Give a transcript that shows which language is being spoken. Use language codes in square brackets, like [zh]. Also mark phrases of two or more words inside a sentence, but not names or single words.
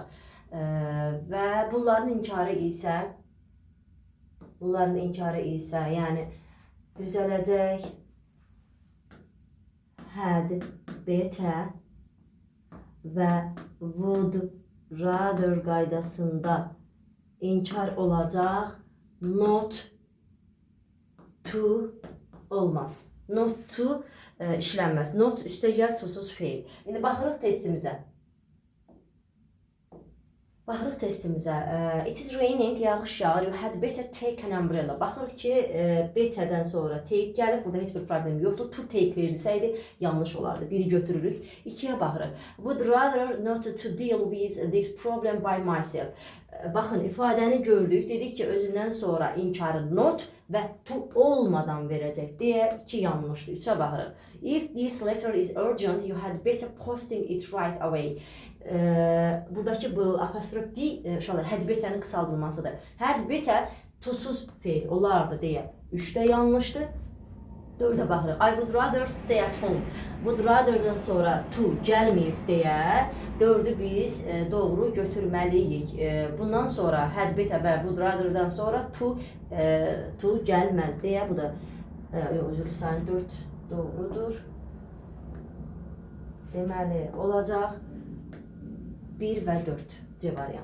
[az] Və bunların inkarı isə yəni düzələcək [en] had better [az] və [en] would rather [az] qaydasında inkar olacaq [en] not to [az] olmaz. [en] Not to [az] işlənməz. Not üstə gəl to-suz feil. İndi baxırıq testimizə. [en] It is raining, [az] yağış yağır. [en] You had better take an umbrella. [az] Baxırıq ki, better'dən sonra take gəlib. Burada heç bir problem yoxdur. [en] To take [az] verilsəydi yanlış olardı. Biri götürürük. 2-yə baxırıq. [en] Would rather not to deal with this problem by myself. [az] Baxın, ifadəni gördük. Dedik ki, özündən sonra inkarı not və to olmadan verəcək deyə 2 yanlışdır. 3-ə baxırıq. [en] If this letter is urgent, you had better posting it right away. [az] Buradakı bu apostrof D [en] had better'nin [az] qısaldılmasıdır. [en] Had better [az] to-suz feil olardı deyə 3-də yanlışdır. 4-ə baxırıq. [en] I would rather stay at home. Would rather'dan [az] sonra to gəlməyib deyə 4-ü biz doğru götürməliyik. Bundan sonra [en] had better [az] və [en] would rather'dan [az] sonra to gəlməz deyə bu da üzrlü sayın 4 doğrudur. Deməli olacaq 1 və 4 C variantı.